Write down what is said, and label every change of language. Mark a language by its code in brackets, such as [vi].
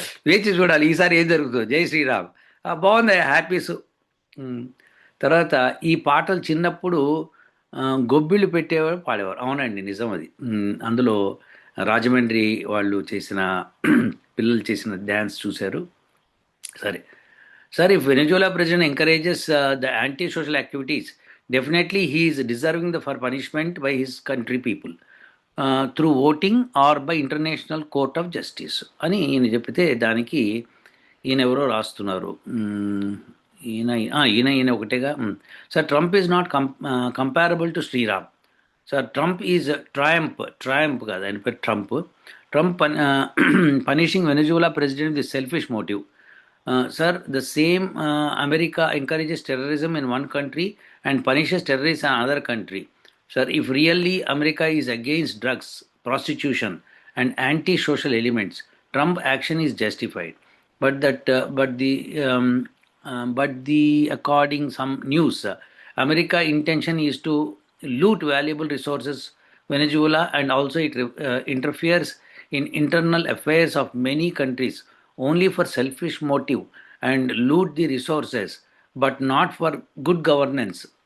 [te] వేచి చూడాలి ఈసారి ఏం జరుగుతుందో. జై శ్రీరామ్. బాగుంది, హ్యాపీస్. తర్వాత ఈ పాటలు చిన్నప్పుడు గొబ్బిళ్ళు పెట్టేవారు, పాడేవారు. అవునండి, నిజం అది. అందులో రాజమండ్రి వాళ్ళు చేసిన పిల్లలు చేసిన డ్యాన్స్ చూశారు. [en] సరే sir, if Venezuela president encourages the anti-social activities, definitely he is deserving the for punishment by his country people through voting or by international court of justice [te] అని ఈయన చెప్తే, దానికి ఈయన ఎవరో రాస్తున్నారు. ఈయన ఈయన ఈయన ఒకటేగా. [en] Sir, Trump is not comparable to Sriram. [te] Sir, [en] Trump is triumph [te] కాదు, ఆయన పేరు Trump. [en] Trump punishing Venezuela president the selfish motive. Sir, the same America encourages terrorism in one country and punishes terrorists in another country. Sir, if really America is against drugs, prostitution, and anti-social elements, Trump action is justified. But the according some news, America intention is to loot valuable resources Venezuela, and also it interferes in internal affairs of many countries only for selfish motive and loot the resources, but not for good governance.